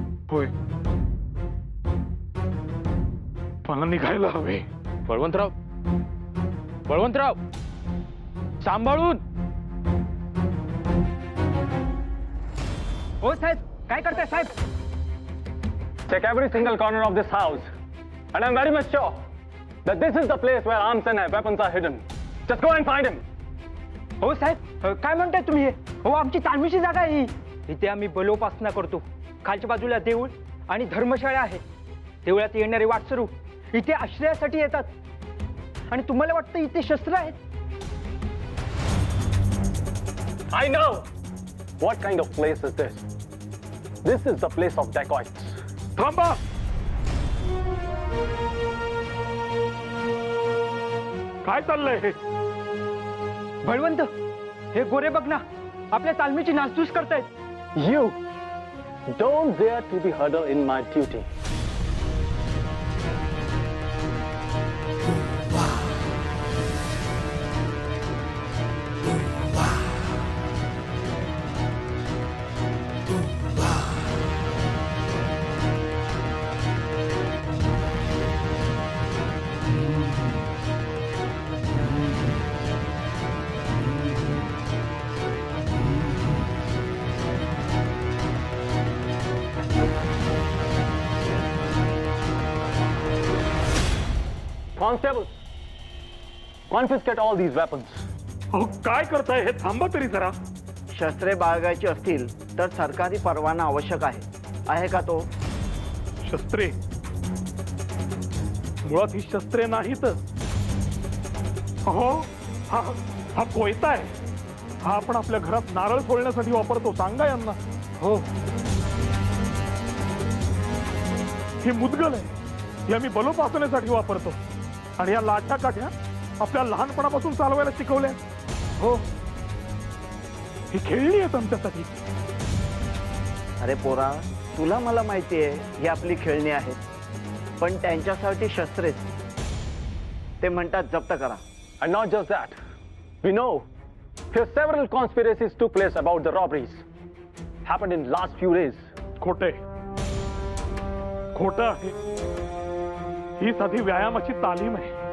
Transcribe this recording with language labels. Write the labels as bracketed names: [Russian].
[Marathi] होय, मला निघायला हवे। बळवंतराव, बळवंतराव, सांभाळून। हो साहेब, काय करताय साहेब? [English] Check every single corner of this house, and I'm very much sure that this is the place where arms and weapons are hidden. Just go and find him. [Marathi] हो साहेब, काय म्हणताय तुम्ही? हो, आमची तालमीची जागा आहे ही। इथे आम्ही बलोपासना करतो। खालच्या बाजूला देऊळ आणि धर्मशाळा आहे। देवळात येणारे वाटसरू इथे आश्रयासाठी येतात, आणि तुम्हाला वाटतं इथे शस्त्र आहेत? [English] I know what kind of place is this. This is the place of dacoits. [Marathi] थांबा। काय चाललंय हे? बळवंत, हे गोरे बघ ना, आपल्या तालमीची नासधूस करतायत. [English] You don't dare to be hurdle in my duty. Constables, confiscate all these weapons. [Marathi] अहो काय करताय हे? थांबा तरी जरा. शस्त्रे बाळगायची असतील तर सरकारी परवाना आवश्यक आहे का तो? शस्त्रे? मुळात ही शस्त्रे नाहीत. अहो हा कोयता आहे. हा आपण आपल्या घरात नारळ फोडण्यासाठी वापरतो. सांगा यांना. हो, ही मुदगल आहे. ही आम्ही बलोपासनेसाठी वापरतो. आणि या लाठ्या काठ्या आपल्या लहानपणापासून चालवायला शिकवल्या. हो. ही खेळणी आहेत आमच्यासाठी. अरे पोरा, तुला मला माहिती आहे ही आपली खेळणी आहेत, पण त्यांच्यासाठी शस्त्रेच. ते म्हणतात जप्त करा. [English] And not just that, we know here several conspiracies took place about the robberies. Happened in last few days. [Marathi] खोटे. खोटं आहे. ही साधी व्यायामाची तालीम आहे.